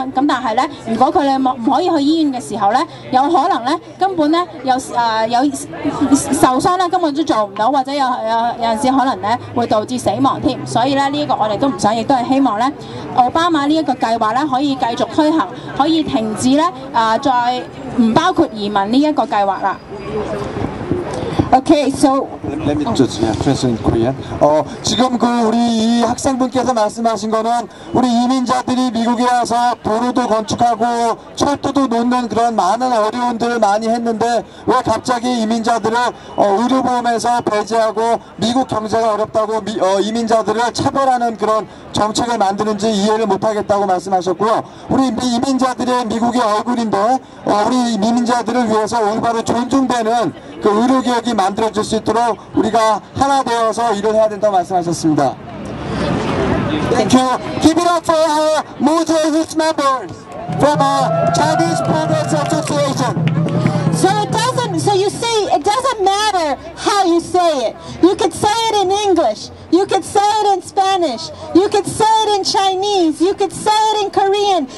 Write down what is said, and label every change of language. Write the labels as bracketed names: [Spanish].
[Cantonese] 咁但係咧，如果佢哋唔可以去醫院嘅時候咧，有可能咧根本咧有受傷咧根本都做唔到，或者有陣時可能咧會導致死亡添。所以咧呢一個我哋都唔想，亦都係希望咧奧巴馬呢一個計劃咧可以繼續推行，可以停止咧再唔包括移民呢一個計劃啦。 [English] Okay, so Let me just translate in Korean. [Korean] 지금 우리 이 학생분께서 말씀하신 거는 우리 이민자들이 미국에 와서 도로도 건축하고 철도도 놓는 그런 많은 어려움들을 많이 했는데 왜 갑자기 이민자들을 의료보험에서 배제하고 미국 경제가 어렵다고 이민자들을 차별하는 그런 정책을 만드는지 이해를 못하겠다고 말씀하셨고요. 우리 이민자들의 미국의 얼굴인데 우리 이민자들을 위해서 올바로 존중되는 그 의료개혁이 만들어질 수 있도록 우리가 하나 되어서 일을 해야 된다고 말씀하셨습니다. [English] Thank you. Give it up for our Moses members from our Chinese Progress Association. So you see, it doesn't matter how you say it. You could say it in English. You could say it in Spanish. You could say it in Chinese. You could say it in Korean.